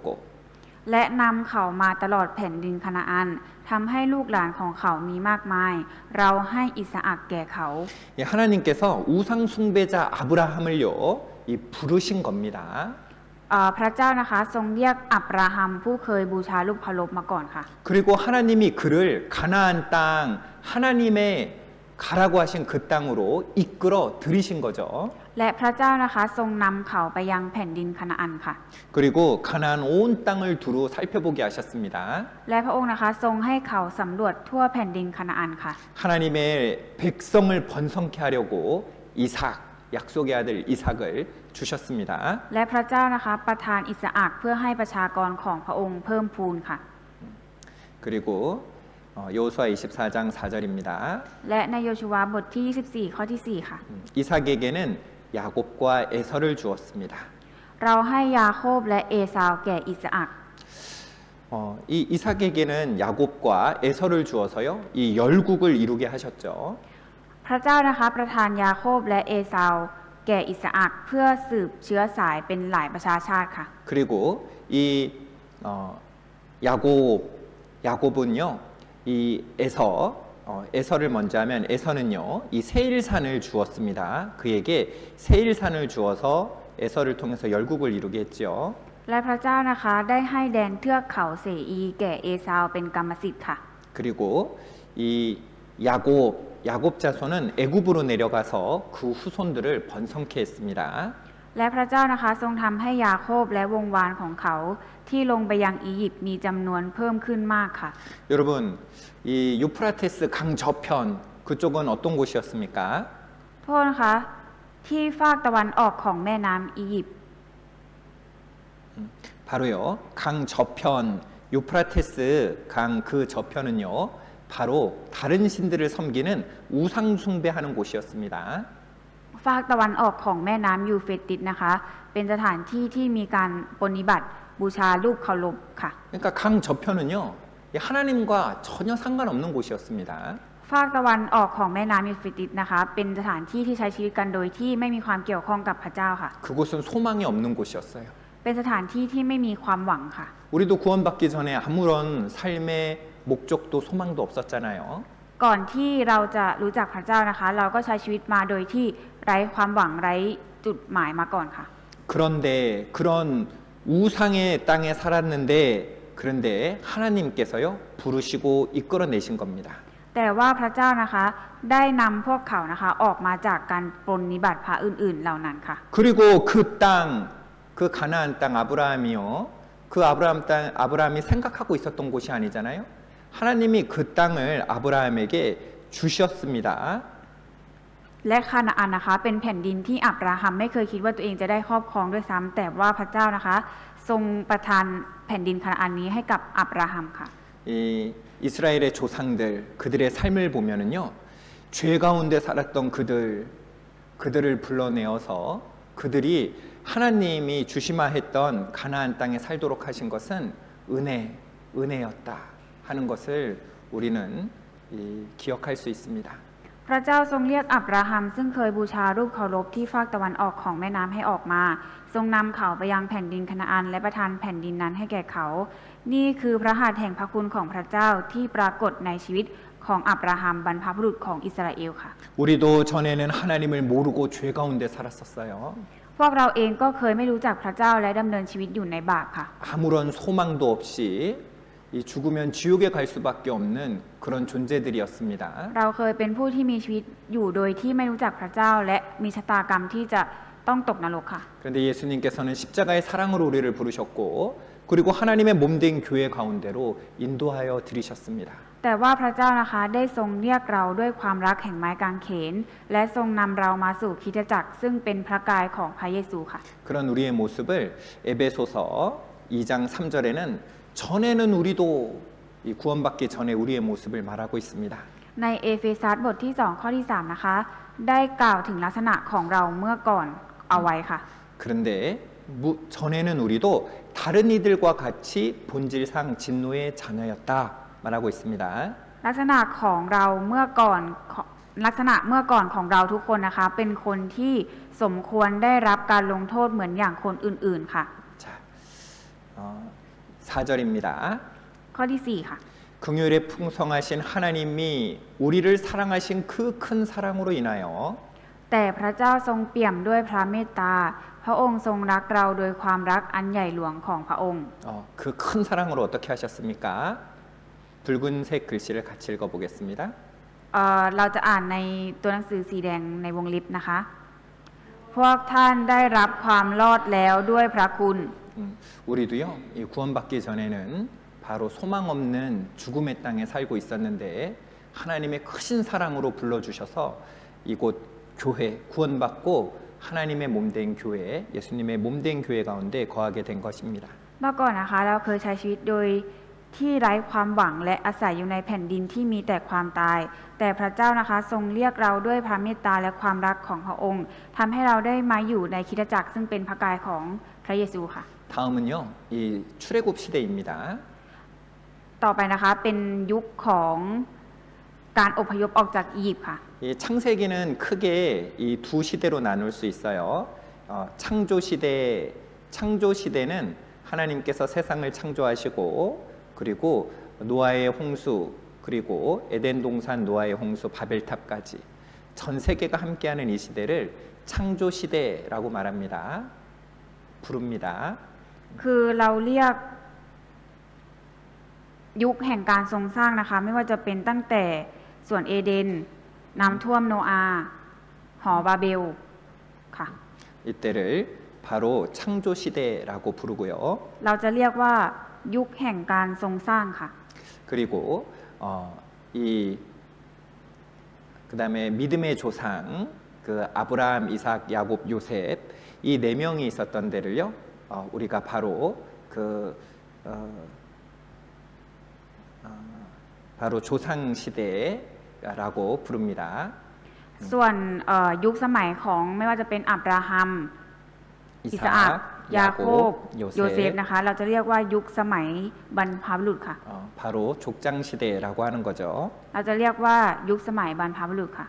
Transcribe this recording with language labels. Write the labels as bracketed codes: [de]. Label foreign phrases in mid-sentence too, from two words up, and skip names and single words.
[th] และนำเขามาตลอดแผ่นดินคานาอันทำให้ลูกหลานของเขามีมากมาย เราให้อิสอัคแก่เขา [ko] 하나님께서 우상 숭배자 아브라함을요 부르신 겁니다. [th] พระเจ้านะคะทรงเรียกอับราฮัมผู้เคยบูชารูปเคารพมาก่อนค่ะ [ko] 그리고 하나님이 그를 가나안 땅 하나님의 가라고 하신 그 땅으로 이끌어 들이신 거죠. [th] และพระเจ้านะคะทรงนำเขาไปยังแผ่นดินคานาอันค่ะ [ko] 그리고 가나안 온 땅을 두루 살펴보게 하셨습니다. [th] และพระองค์นะคะทรงให้เขาสำรวจทั่วแผ่นดินคานาอันค่ะ [ko] 하나님의 백성을 번성케 하려고 이삭, 약속의 아들 이삭을 주셨습니다. [th] และพระเจ้านะคะประทานอิสอัคเพื่อให้ประชากรของพระองค์เพิ่มพูนค่ะ [ko] 그리고 여호수아 24장 4절입니다. [th] และในโยชูวาบทที่ 24 ข้อที่ 4 ค่ะ [ko] 이삭에게는 야곱과 에서를 주었습니다. [th] เราให้ยาโคบและเอซาวแก่อิสอัค [ko] 이 이삭에게는 야곱과 에서를 주어서요, 이 열국을 이루게 하셨죠. [th] พระเจ้านะคะประทานยาโคบและเอซาวแก่อิสอัคเพื่อสืบเชื้อสายเป็นหลายประชาชาติค่ะ [ko] 그리고 이 야곱은요, 이 에서를 먼저 하면 에서는요, 이 세일산을 주었습니다. 그에게 세일산을 주어서 에서를 통해서 열국을 이루게 했죠. [th] และพระเจ้านะคะได้ให้แดนเทือกเขาเสอีแก่เอซาวเป็นกรรมสิทธิ์ค่ะ [ko] 그리고 이 야곱 자손은 애굽으로 내려가서 그 후손들을 번성케 했습니다. [th] และพระเจ้านะคะทรงทำให้ยาโคบและวงวานของเขาที่ลงไปยังอียิปต์มีจำนวนเพิ่มขึ้นมากค่ะ [ko] 여러분, 이 유프라테스 강 저편 그쪽은 어떤 곳이었습니까? [th] โทษนะคะที่ฝากตะวันออกของแม่น้ำอียิปต์ [ko] 바로요, 강 저편 유프라테스 강 그 저편은요, 바로 다른 신들을 섬기는 우상 숭배하는 곳이었습니다. [th] ฝากตะวันออกของแม่น้ำยูเฟรติสนะคะ เป็นสถานที่ที่มีการปฏิบัติบูชารูปเคารพค่ะ [ko] 그러니까 강 저편은요, 하나님과 전혀 상관없는 곳이었습니다. [th] ฝากตะวันออกของแม่น้ำยูเฟรติสนะคะ เป็นสถานที่ที่ใช้ชีวิตกันโดยที่ไม่มีความเกี่ยวข้องกับพระเจ้าค่ะ [ko] 그곳은 소망이 없는 곳이었어요. [th] เป็นสถานที่ที่ไม่มีความหวังค่ะ [ko] 우리도 구원받기 전에 아무런 삶의 목적도 소망도 없었잖아요. [th] ก่อนที่เราจะรู้จักพระเจ้านะคะ เราก็ใช้ชีวิตมาโดยที่ไร้ความหวังไร้จุดหมายมาก่อนค่ะ [ko] 그런데 그런 우상의 땅에 살았는데 그런데 하나님께서요 부르시고 이끌어내신 겁니다. [th] แต่ว่าพระเจ้านะคะได้นำพวกเขานะคะออกมาจากการปรนนิบัติพระอื่นๆเหล่านั้นค่ะ [ko] 그리고 그 땅, 그 가나안 땅 아브라함이요. 그 아브라함이 생각하고 있었던 곳이 아니잖아요. 하나님이 그 땅을 아브라함에게 주셨습니다. [th] และคานาอันนะคะเป็นแผ่นดินที่อับราฮัมไม่เคยคิดว่าตัวเองจะได้ครอบครองด้วยซ้ำแต่ว่าพระเจ้านะคะทรงประทานแผ่นดินคานาอันนี้ให้กับอับราฮัมค่ะ [ko] 이 이스라엘의 조상들 그들의 삶을 보면은요. 죄 가운데 살았던 그들을 불러내어서 그들이 하나님이 주시마했던 가나안 땅에 살도록 하신 것은 은혜였다 하는 것을 우리는 기억할 수 있습니다. [th] พระเจ้าทรงเรียกอับราฮัมซึ่งเคยบูชารูปเคารพที่ฝากตะวันออกของแม่น้ำให้ออกมาทรงนำเขาไปยังแผ่นดินคานาอันและประทานแผ่นดินนั้นให้แก่เขา นี่คือพระหัตถ์แห่งพระคุณของพระเจ้าที่ปรากฏในชีวิตของอับราฮัมบรรพบุรุษของอิสราเอลค่ะ [ko] 우리도 전에는 하나님을 모르고 죄 가운데 살았었어요. [th] พวกเราเองก็เคยไม่รู้จักพระเจ้าและดำเนินชีวิตอยู่ในบาปค่ะ [ko] 아무런 소망도 없이 이 죽으면 지옥에 갈 수밖에 없는 그런 존재들이었습니다. [th] เราเคยเป็นผู้ที่มีชีวิตอยู่โดยที่ไม่รู้จักพระเจ้าและมีชะตากรรมที่จะต้องตกนรกค่ะ [ko] 그런데 예수님께서는 십자가의 사랑으로 우리를 부르셨고 그리고 하나님의 몸된 교회 가운데로 인도하여 들이셨습니다. [th] แต่ว่าพระเจ้านะคะได้ทรงเรียกเราด้วยความรักแห่งไม้กางเขนและทรงนำเรามาสู่คริสตจักรซึ่งเป็นพระกายของพระเยซูค่ะ [ko] 그런 우리의 모습을 에베소서 2장 3절에는 전에는 우리도 이 구원받기 전에 우리의 모습을 말하고 있습니다. [th] ในเอเฟซัสบทที่2ข้อที่3นะคะได้กล่าวถึงลักษณะของเราเมื่อก่อนเอาไว้ค่ะ [ko] 그런데 전에는 우리도 다른 이들과 같이 본질상 진노의 자녀였다 말하고 있습니다. [th] ลักษณะของเราเมื่อก่อนของเราทุกคนนะคะเป็นคนที่สมควรได้รับการลงโทษเหมือนอย่างคนอื่นๆค่ะ [ko] 자, 4절입니다. [th] ข้อที่4ค่ะ [ko] 긍휼에 풍성하신 하나님이 우리를 사랑하신 그 큰 사랑으로 인하여 [th] แต่พระเจ้าทรงเปี่ยมด้วยพระเมตตาพระองค์ทรงรักเราโดยความรักอันใหญ่หลวงของพระองค์ [ko] 그 큰 사랑으로 어떻게 하셨습니까? 붉은색 글씨를 같이 읽어보겠습니다. [th] เราจะอ่านในตัวหนังสือสีแดงในวงลิปนะคะ พวกท่านได้รับความรอดแล้วด้วยพระคุณ [ko] 우리도요, 이 구원받기 전에는 바로 소망 없는 죽음의 땅에 살고 있었는데 하나님의 크신 사랑으로 불러주셔서 이곳 교회 구원받고 하나님의 몸된 교회, 예수님의 몸된 교회 가운데 거하게 된 것입니다. [th] เมื่อก่อนนะคะเราเคยใช้ชีวิตโดยที่ไร้ความหวังและอาศัยอยู่ในแผ่นดินที่มีแต่ความตาย แต่พระเจ้านะคะทรงเรียกเราด้วยพระเมตตาและความรักของพระองค์ทำให้เราได้มาอยู่ในคริสตจักรซึ่งเป็นพระกายของพระเยซูค่ะ [ko] 다음은요, 이 출애굽 시대입니다. [th] ต่อไปนะคะเป็นยุคของการอพยพออกจากอียิปต์ค่ะ [ko] 이 창세기는 크게 이 두 시대로 나눌 수 있어요. 창조 시대는 하나님께서 세상을 창조하시고 그리고 노아의 홍수 그리고 에덴 동산 노아의 홍수 바벨탑까지 전 세계가 함께하는 이 시대를 창조 시대라고 말합니다. 부릅니다. [th] คือเราเรียกยุคแห่งการทรงสร้างนะคะไม่ว่าจะเป็นตั้งแต่สวนเอเดนน้ำท่วมโนอาห์หอบาเบลค่ะ [ko] 이때를 바로 창조 시대라고 부르고요. [th] เราจะเรียกว่ายุคแห่งการทรงสร้างค่ะ [ko] 그리고 이 그다음에 믿음의 조상 그 아브라함, 이삭, 야곱, 요셉 이 네 명이 있었던 데를요. 우리가 바로 그 바로 조상 시대라고 부릅니다. [th] ส่วนยุคสมัยของไม่ว่าจะเป็นอับราฮัม อิสอัก ยาโคบ โยเซฟนะคะเราจะเรียกว่ายุคสมัยบรรพบุรุษค่ะ [ko] 바로 족장 시대라고 하는 거죠. [th] เราจะเรียกว่ายุคสมัยบรรพบุรุษค่ะ